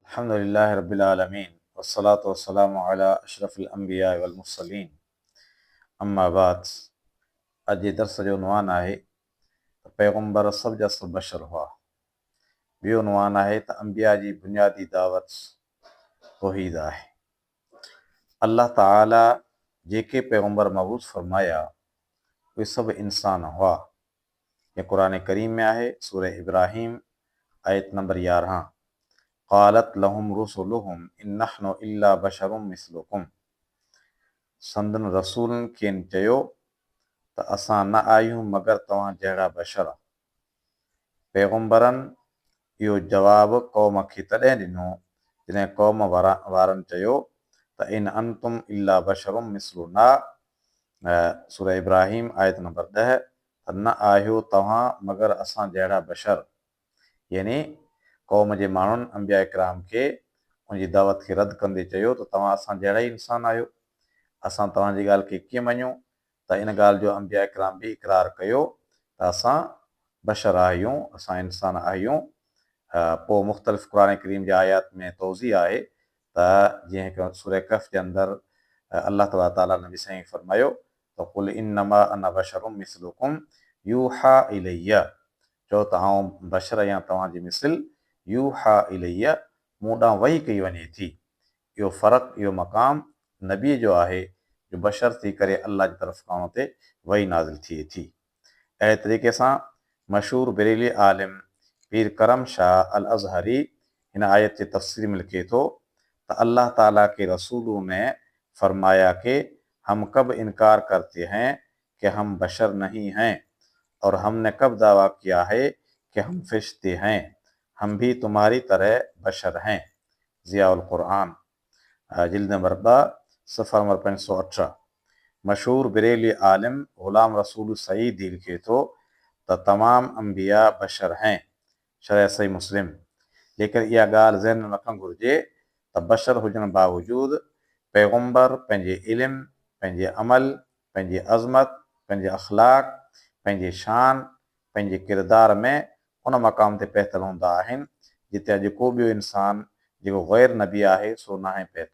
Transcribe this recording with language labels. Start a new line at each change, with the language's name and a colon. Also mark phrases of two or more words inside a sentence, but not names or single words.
Arabic: الحمد لله رب العالمين والصلاة والسلام على أشرف الأنبياء والمرسلين أما بعد.
Sindhi: अॼु जे दर्स जो उनवान आहे त पैगम्बर सभ जा सभु बशर हुआ। ॿियो उनवान आहे त अंबिया जी बुनियादी दावत तौहीद आहे। अल्लाह ताला जेके पैगम्बर मबूस फरमाया उहे सभु इंसान हुआ। ये क़ुरान करीम में आहे, सूरह इब्राहिम आयत नंबर 11।
Arabic: قالت لهم رسلهم إن نحن إلا بشر مثلكم.
Sindhi: संदन रसूलनि खेनि चयो त असां न आहियूं मगर तव्हां जहिड़ा बशर। पैगम्बरनि इहो जवाबु क़ौम खे तॾहिं ॾिनो जॾहिं क़ौम वारनि चयो त
Arabic: إن أنتم إلا بشر مثلنا.
Sindhi: सूरह इब्राहिम आयत नंबर 10 त न आहियो तव्हां मगर असां जहिड़ा बशर, यानी क़ौम जे माण्हुनि अंबिया इकराम खे उनजी दावत खे रद्द कंदे चयो त तव्हां असां जहिड़ा ई इंसान आहियो, असां तव्हांजी ॻाल्हि खे कीअं मञूं। त इन ॻाल्हि जो अंबिया इकराम बि इक़रार कयो त असां बशर आहियूं, असां इंसान आहियूं। पोइ मुख़्तलिफ़ क़ुरान करीम जे आयात में तौज़ी आहे त जीअं हिकु सूरह कहफ़ जे अंदरि अल्लाह तबारक ताला नबी साईं फरमायो त
Arabic: قل إنما أنا بشر مثلكم يوحى إلي.
Sindhi: चओ त आउं बशर या तव्हांजी मिसिल,
Arabic: يوحى إلي,
Sindhi: मूं ॾांहुं वही कई वञे थी। इहो फ़र्क़ु, इहो मक़ाम नबीअ जो आहे जो बशर थी करे अल्लाह जी तरफ़ खां उते वही नाज़िल थिए थी। अहिड़े तरीक़े सां मशहूर बरेली आलिम पीर करम शाह अल अज़हरी हिन आयत जे तफ़सीर में लिखे थो त
Urdu: اللہ تعالیٰ کے رسولوں نے فرمایا کہ ہم کب انکار کرتے ہیں کہ ہم بشر نہیں ہیں، اور ہم نے کب دعویٰ کیا ہے کہ ہم فرشتے ہیں، ہم بھی تمہاری طرح بشر ہیں.
Sindhi: ज़ियाउल कुरान जिल्द नंबर 2 सफ़ा नंबर 518। मशहूर बरेली आलिम ग़ुलाम रसूल सईद लिखे थो त
Urdu: تمام انبیاء بشر ہیں,
Sindhi: शरह सही मुस्लिम। लेकिन इहा ॻाल्हि ज़हन में रखणु घुरिजे त बशर हुजण बावजूदु पैगम्बर पंहिंजे इल्म, पंहिंजे अमल, पंहिंजी अज़मत, पंहिंजे अख़लाक, पंहिंजे शान, पंहिंजे किरदार में उन मक़ाम ते पहुतल हूंदा आहिनि जिते अॼु को ॿियो इंसानु जेको ग़ैर नबी आहे सो नाहे पहुतो।